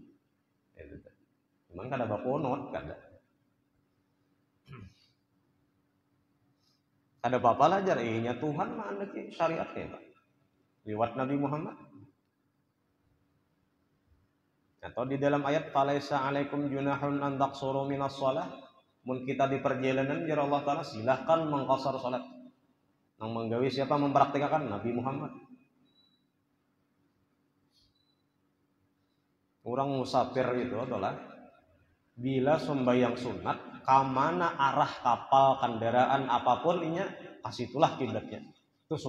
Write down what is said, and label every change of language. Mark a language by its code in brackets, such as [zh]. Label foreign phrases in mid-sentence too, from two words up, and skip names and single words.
[bjn] Cuman kada baponot kada. Kada apa-apa lah jar nya Tuhan mah anda syariatnya Pak. Liwat Nabi Muhammad. Atau di dalam ayat [ar] falaisa alaikum junahun an taqsuru minas shalah. [bjn] Mun kita di perjalanan jar Allah taala silahkan mengqasar salat. Nang menggawi siapa mempraktikkan Nabi Muhammad. Orang musafir itu adalah bila sembahyang sunat kamana arah kapal kendaraan apapun inya kasih itulah kiblatnya.